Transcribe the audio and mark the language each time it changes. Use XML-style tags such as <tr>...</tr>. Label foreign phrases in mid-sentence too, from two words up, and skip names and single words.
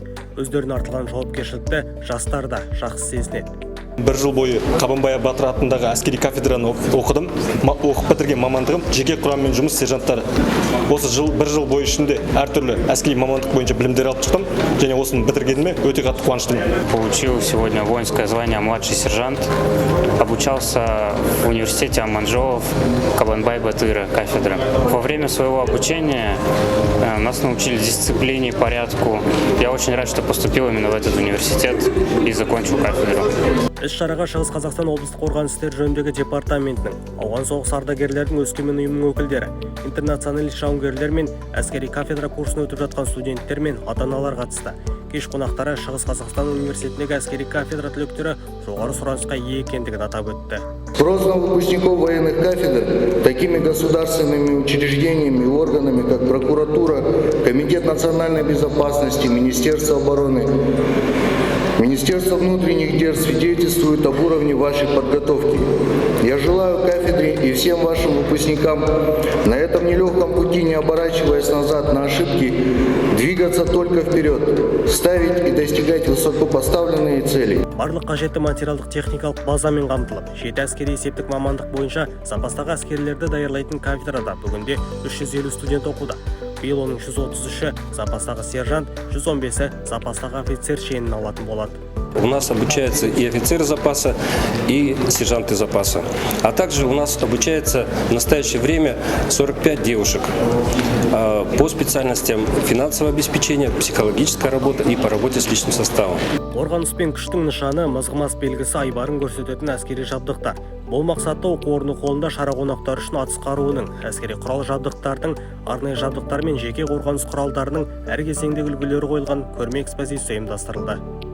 <kk>Өздеріне артылған жауапкершілікті жастар да жақсы сезінеді. Бір жыл бойы Қабанбай Батыр атындағы әскери кафедраны оқыдым. Оқып бітірген мамандығым жеке құраммен жұмыс сержанттары. Осы бір жыл бойы ішінде әртүрлі әскери мамандық бойынша білімдер алып шықтым, және осыны бітіргеніме өте қатты қуаныштымын.</kk> <ru>Получил сегодня воинское звание младший сержант. Обучался в университете Аманжолов, Қабанбай Батыра кафедра. Во время своего обучения нас научили дисциплине, порядку. Я очень рад, что поступил именно в этот университет и закончил кафедру.</ru> <kk>Іс-шараға Шығыс Қазақстан облыстық қорғаныс істері жөніндегі департаментінің, Ауған соғыс ардагерлердің Өскемен ұйымының өкілдері, интернационалист жауынгерлер мен әскери кафедра курсын өтіп жатқан студенттер мен ата-аналар қатысты. Кеш қонақтары Шығыс Қазақстан университетіндегі әскери кафедра түлектері жоғары сұранысқа ие екендігін атап өтті.</kk> <ru>Прозван выпускников военных кафедр такими государственными учреждениями и органами, как прокуратура, Комитет национальной безопасности, Министерство обороны, Министерство внутренних дел свидетельствует об уровне вашей подготовки. Я желаю кафедре и всем вашим выпускникам на этом нелегком пути, не оборачиваясь назад на ошибки, двигаться только вперед, ставить и достигать высоко поставленные цели.</ru> <kk>Барлық қажетті материалдық техникалық базамен қамтылып, жеті әскери есептік мамандық бойынша запастағы әскерлерді даярлайтын кафедрада бүгінде 350 студент оқуда. Биыл оның 133-і запастағы сержант, 115-і запастағы офицер шенін алатын болады.</kk> <ru>У нас обучаются и офицеры запаса, и сержанты запаса. А также у нас обучается в настоящее время 45 девушек по специальностям финансового обеспечения, психологическая работа и по работе с личным составом.</ru> <kk>Қорғаныс пен күштің нышаны мызғымас белгісі айбарын көрсететін әскери жабдықтар. Бұл мақсатта оқу орны қолында шара қонақтары үшін атыс қаруының, әскери құрал жабдықтардың, арнайы жабдықтар мен жеке қорғаныс құралдарының әр кезеңдегі үлгілері қойылған көрме экспозициясы ұйымдастырылды.</kk>